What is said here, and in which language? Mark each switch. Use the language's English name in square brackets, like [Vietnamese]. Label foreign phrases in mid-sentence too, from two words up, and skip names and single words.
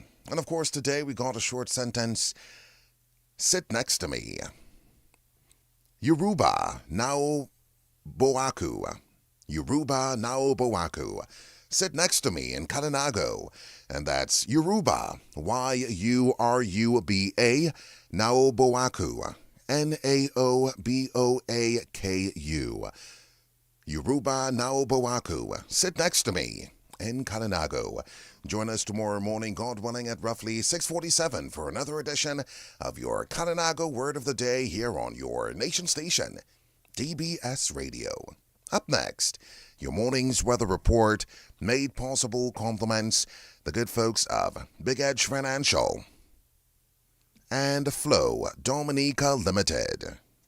[English] And of course, today we got a short sentence. Sit next to me. [Carib] Yoruba Nao Boaku. Yoruba Nao Boaku. [English] Sit next to me in Kalinago. And that's Yoruba. [Carib] Yuruba. Naoboaku. Naoboaku. Yoruba Naoboaku. [English] Sit next to me in Kalinago. Join us tomorrow morning, God willing, at roughly 6:47 for another edition of your Kalinago Word of the Day here on your nation station, DBS Radio. Up next, your morning's weather report, made possible compliments the good folks of Big Edge Financial and Flow Dominica Limited.